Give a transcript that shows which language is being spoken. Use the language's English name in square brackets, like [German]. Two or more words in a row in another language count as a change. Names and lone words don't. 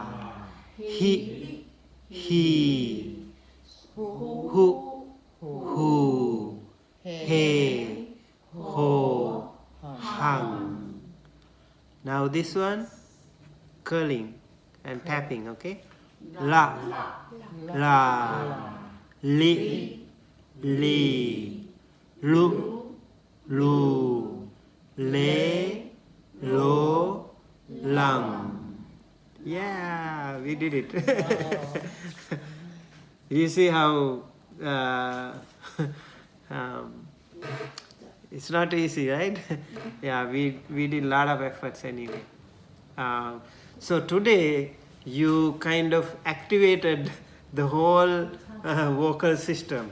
[English] He. He. Who. Who. He. Ho. Hang. Now this one, curling and tapping, okay? La. La. Li. Li. Lu. Lu. Le. Lo. Lam. Yeah, we did it. You see how it's not easy, right? Yeah, we did a lot of efforts anyway. So today you kind of activated the whole vocal system.